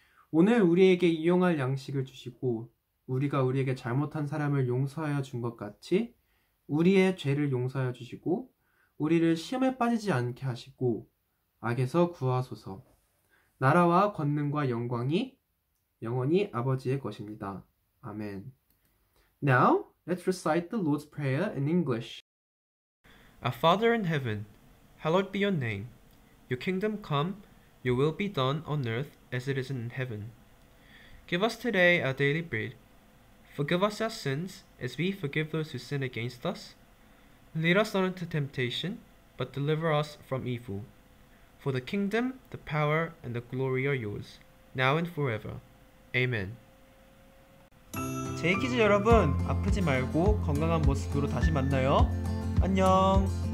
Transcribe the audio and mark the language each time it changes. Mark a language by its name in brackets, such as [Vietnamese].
[Korean] 오늘 우리에게 이용할 양식을 주시고 우리가 우리에게 잘못한 사람을 용서하여 준 것 같이 우리의 죄를 용서하여 주시고 우리를 시험에 빠지지 않게 하시고 악에서 구하소서. 나라와 권능과 영광이 영원히 아버지의 것입니다. 아멘. [English] Now, let's recite the Lord's Prayer in English. Our Father in heaven, hallowed be your name. Your kingdom come, your will be done on earth as it is in heaven. Give us today our daily bread. Forgive us our sins as we forgive those who sin against us. Lead us not into temptation, but deliver us from evil. For the kingdom, the power, and the glory are yours, now and forever. Amen. [Korean] 제이키즈 여러분, 아프지 말고 건강한 모습으로 다시 만나요. 안녕.